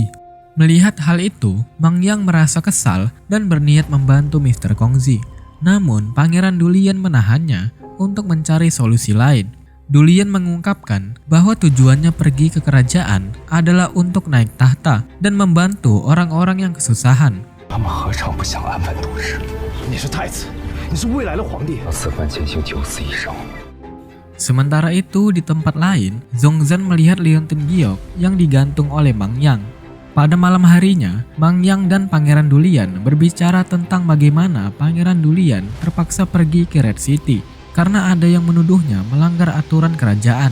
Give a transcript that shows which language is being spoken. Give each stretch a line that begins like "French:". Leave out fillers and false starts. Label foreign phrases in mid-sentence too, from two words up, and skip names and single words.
Indonesian: Melihat hal itu, Mang Yang merasa kesal dan berniat membantu Mr. Kongzi. Namun, Pangeran Dulian menahannya untuk mencari solusi lain. Dulian mengungkapkan bahwa tujuannya pergi ke kerajaan adalah untuk naik tahta dan membantu orang-orang yang kesusahan.
Chinese: 他们何尝不想安稳度日？你是太子，你是未来的皇帝。此番潜行九死一生。
Indonesian: Sementara itu di tempat lain, Zongzan melihat liontin giok yang digantung oleh Mang Yang. Pada malam harinya, Mang Yang dan Pangeran Dulian berbicara tentang bagaimana Pangeran Dulian terpaksa pergi ke Red City karena ada yang menuduhnya melanggar aturan kerajaan.